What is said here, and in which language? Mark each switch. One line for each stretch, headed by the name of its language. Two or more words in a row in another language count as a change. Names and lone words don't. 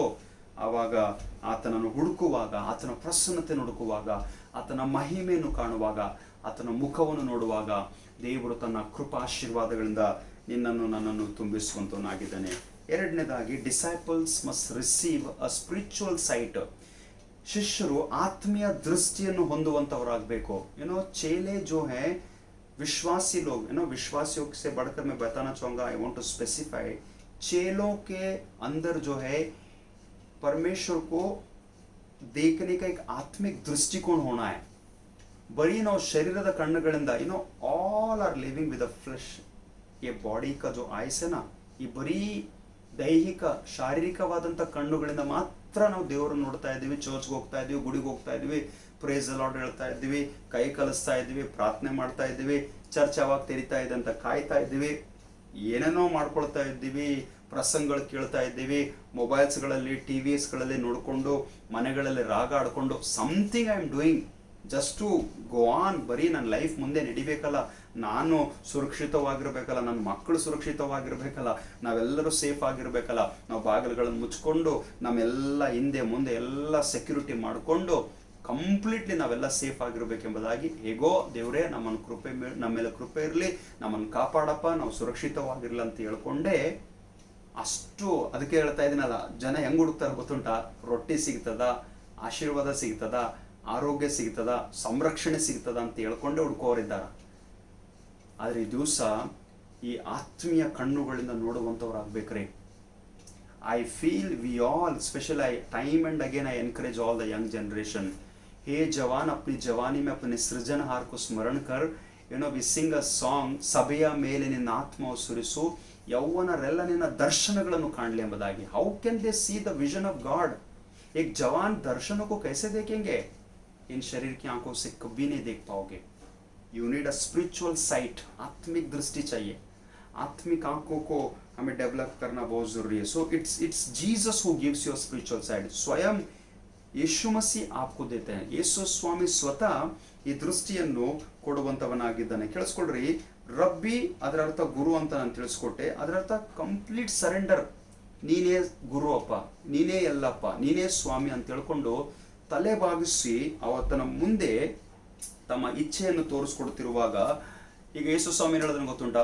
Kannada: ಆವಾಗ ಆತನನ್ನು ಹುಡುಕುವಾಗ, ಆತನ ಪ್ರಸನ್ನತೆಯನ್ನು ಹುಡುಕುವಾಗ, ಆತನ ಮಹಿಮೆಯನ್ನು ಕಾಣುವಾಗ, ಆತನ ಮುಖವನ್ನು ನೋಡುವಾಗ ದೇವರು ತನ್ನ ಕೃಪಾಶೀರ್ವಾದಗಳಿಂದ ನಿನ್ನನ್ನು ನನ್ನನ್ನು ತುಂಬಿಸುವಂತವನಾಗಿದ್ದಾನೆ.
English: ಎರಡನೇದಾಗಿ, disciples must receive a spiritual sight.
Kannada: ಶಿಷ್ಯರು ಆತ್ಮೀಯ ದೃಷ್ಟಿಯನ್ನು ಹೊಂದುವಂಥವರಾಗಬೇಕು.
Hindi: चेले जो है, विश्वासी लोग, विश्वासियों से बढ़कर मैं बताना चाहूँगा,
English: I want to specify,
Hindi: चेलों के अंदर जो है परमेश्वर को देखने का एक आत्मिक दृष्टिकोण होना है.
English: बड़ी
Kannada: ನಾವು ಶರೀರದ ಕಣ್ಣುಗಳಿಂದ
English: all are living with a flesh.
Kannada: ಈ ಬಾಡಿ
Hindi: का जो आइस है ना,
Kannada: ಈ ಬರೀ ದೈಹಿಕ ಶಾರೀರಿಕವಾದಂಥ ಕಣ್ಣುಗಳಿಂದ ಮಾತ್ರ ನಾವು ದೇವರನ್ನು ನೋಡ್ತಾ ಇದ್ದೀವಿ, ಚರ್ಚ್ಗೆ ಹೋಗ್ತಾ ಇದ್ದೀವಿ, ಗುಡಿಗೆ ಹೋಗ್ತಾ ಇದ್ದೀವಿ,
English: praise Lord
Kannada: ಹೇಳ್ತಾ ಇದ್ದೀವಿ, ಕೈ ಕಲಿಸ್ತಾ ಇದ್ದೀವಿ, ಪ್ರಾರ್ಥನೆ ಮಾಡ್ತಾ ಇದ್ದೀವಿ, ಚರ್ಚ್ ಯಾವಾಗ ತೆರಿತಾ ಇದೆ ಅಂತ ಕಾಯ್ತಾ ಇದ್ದೀವಿ, ಏನೇನೋ ಮಾಡ್ಕೊಳ್ತಾ ಇದ್ದೀವಿ, ಪ್ರಸಂಗಗಳು ಕೇಳ್ತಾ ಇದ್ದೀವಿ, ಮೊಬೈಲ್ಸ್ಗಳಲ್ಲಿ ಟಿ ವಿಸ್ಗಳಲ್ಲಿ ನೋಡಿಕೊಂಡು ಮನೆಗಳಲ್ಲಿ ರಾಗ ಆಡ್ಕೊಂಡು
English: something I am doing just to go on.
Kannada: ಬರೀ ನನ್ನ ಲೈಫ್ ಮುಂದೆ ನಡಿಬೇಕಲ್ಲ, ನಾನು ಸುರಕ್ಷಿತವಾಗಿರ್ಬೇಕಲ್ಲ, ನನ್ನ ಮಕ್ಕಳು ಸುರಕ್ಷಿತವಾಗಿರ್ಬೇಕಲ್ಲ, ನಾವೆಲ್ಲರೂ ಸೇಫ್ ಆಗಿರ್ಬೇಕಲ್ಲ, ನಾವು ಬಾಗಿಲುಗಳನ್ನು ಮುಚ್ಕೊಂಡು ನಮ್ಮೆಲ್ಲ ಹಿಂದೆ ಮುಂದೆ ಎಲ್ಲ ಸೆಕ್ಯೂರಿಟಿ ಮಾಡಿಕೊಂಡು ಕಂಪ್ಲೀಟ್ಲಿ ನಾವೆಲ್ಲ ಸೇಫ್ ಆಗಿರ್ಬೇಕೆಂಬುದಾಗಿ, ಹೇಗೋ ದೇವರೇ ನಮ್ಮನ್ನು ನಮ್ಮ ಮೇಲೆ ಕೃಪೆ ಇರಲಿ, ನಮ್ಮನ್ನು ಕಾಪಾಡಪ್ಪ, ನಾವು ಸುರಕ್ಷಿತವಾಗಿರಲಿ ಅಂತ ಹೇಳ್ಕೊಂಡೆ ಅಷ್ಟು. ಅದಕ್ಕೆ ಹೇಳ್ತಾ ಇದ್ದೀನಲ್ಲ, ಜನ ಹೆಂಗ್ ಹುಡುಕ್ತಾರೆ ಗೊತ್ತುಂಟ? ರೊಟ್ಟಿ ಸಿಗ್ತದ, ಆಶೀರ್ವಾದ ಸಿಗ್ತದ, ಆರೋಗ್ಯ ಸಿಗ್ತದ, ಸಂರಕ್ಷಣೆ ಸಿಗ್ತದ ಅಂತ ಹೇಳ್ಕೊಂಡೇ ಹುಡ್ಕೋರಿದ್ದಾರೆ. ಆದರೆ ಈ ದಿವಸ ಈ ಆತ್ಮೀಯ ಕಣ್ಣುಗಳಿಂದ ನೋಡುವಂಥವ್ರಾಗಬೇಕ್ರಿ.
English: I feel we all, especially time and again I encourage all the young generation,
Hindi: हे जवान अपनी जवानी में अपने सृजनहार को स्मरण कर.
English: we sing a song,
Kannada: ಸಭೆಯ ಮೇಲೆ ನಿನ್ನ ಆತ್ಮವು ಸುರಿಸು, ಯೌವನರೆಲ್ಲ ನಿನ್ನ ದರ್ಶನಗಳನ್ನು ಕಾಣಲಿ ಎಂಬುದಾಗಿ.
English: How can they see the vision of God?
Hindi: एक जवान दर्शनों को कैसे देखेंगे? इन शरीर की आंखों से कभी नहीं देख पाओगे. You need a spiritual sight. आत्मिक दृष्टि चाहिए. आत्मिक आंखों को हमें डेवलप करना बहुत जरूरी है.
English: so it's Jesus who gives your spiritual side.
Hindi: स्वयं ಯೇಸು ಮಸಿ आपको देते हैं.
Kannada: ಯೇಸು ಸ್ವಾಮಿ ಸ್ವತಃ ಈ ದೃಷ್ಟಿಯನ್ನು ಕೊಡುವಂತವನಾಗಿದ್ದಾನೆ. ಕೇಳಿಸ್ಕೊಳ್ರಿ, ರಬ್ಬಿ ಅದರ ಅರ್ಥ ಗುರು ಅಂತ ನಾನು ತಿಳಿಸ್ಕೊಟ್ಟೆ. ಅದರ ಅರ್ಥ
English: complete surrender.
Kannada: ನೀನೇ ಗುರು ಅಪ್ಪ, ನೀನೇ ಎಲ್ಲಪ್ಪ, ನೀನೇ ಸ್ವಾಮಿ ಅಂತ ಹೇಳ್ಕೊಂಡು ತಲೆ ಬಾಗಿಸಿ ಅವತ್ತನ ಮುಂದೆ ತಮ್ಮ ಇಚ್ಛೆಯನ್ನು ತೋರಿಸ್ಕೊಡ್ತಿರುವಾಗ, ಈಗ ಯೇಸು ಸ್ವಾಮಿ ಹೇಳೋದನ್ನ ಗೊತ್ತುಂಟ?